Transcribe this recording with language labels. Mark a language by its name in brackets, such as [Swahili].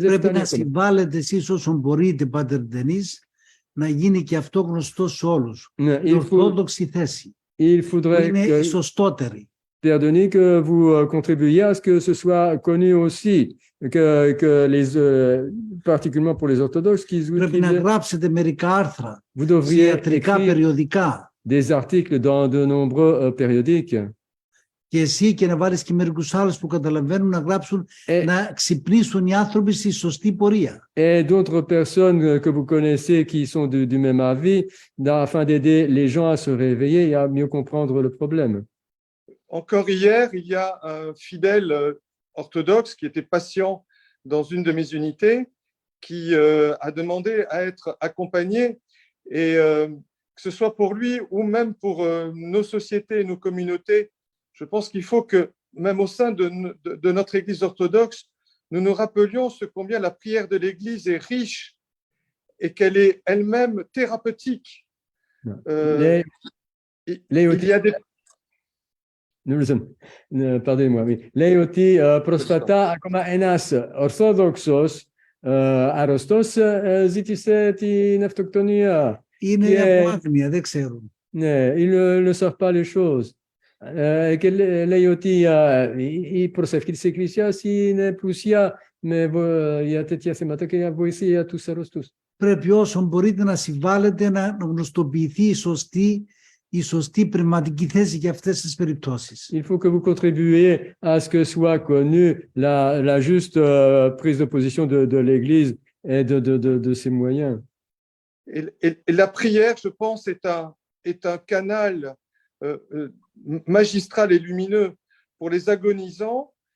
[Greek] Πρέπει να συμβάλλετε εσείς όσον μπορείτε, Πάτερ Ντενίς, να γίνει και αυτό γνωστό σε όλους. Ναι, η ορθόδοξη θέση. Είναι η σωστότερη. [French] Père Denis, que vous contribuiez à ce que ce soit connu aussi, que particulièrement pour les orthodoxes, qu'ils [Greek] Πρέπει να γράψετε μερικά άρθρα [French] vous devriez [Greek] ιατρικά περιοδικά. [French] Des articles dans de nombreux périodiques. [Greek] Και εσύ και να βάλεις και μερικούς άλλους που καταλαβαίνουν να γράψουν, να ξυπνήσουν οι άνθρωποι στη σωστή πορεία. [French] Et d'autres personnes que vous connaissez qui sont du même avis, afin d'aider les gens à se réveiller et à mieux comprendre le problème. Encore hier, il y a un fidèle orthodoxe qui était patient dans une de mes unités, qui a demandé à être accompagné, et que ce soit pour lui ou même pour nos sociétés, nos communautés, je pense qu'il faut que, même au sein de notre Église orthodoxe, nous nous rappelions ce combien la prière de l'Église est riche et qu'elle est elle-même thérapeutique. Il y a des... Pardonnez-moi, oui. [Greek] Λέει ότι προσφατά ακόμα ένας Ορθόδοξος αρρωστός ζήτησε την αυτοκτονία. Είναι από άγνοια, δεν ξέρουν. [French] Ναι, ils ne savent pas les choses. [Greek] Και λέει ότι η προσευχή της Εκκλησίας είναι πλουσιά για τέτοια θέματα και για βοήθεια για τους αρρωστούς. Πρέπει όσο μπορείτε να συμβάλλετε να γνωστοποιηθεί η σωστή πνευματική θέση για αυτές τις περιπτώσεις. [French] Il faut que vous contribuiez à ce que soit connue la juste prise de position de l'Église et de ses moyens. Et la prière, je pense, est un canal magistral et lumineux pour les agonisants.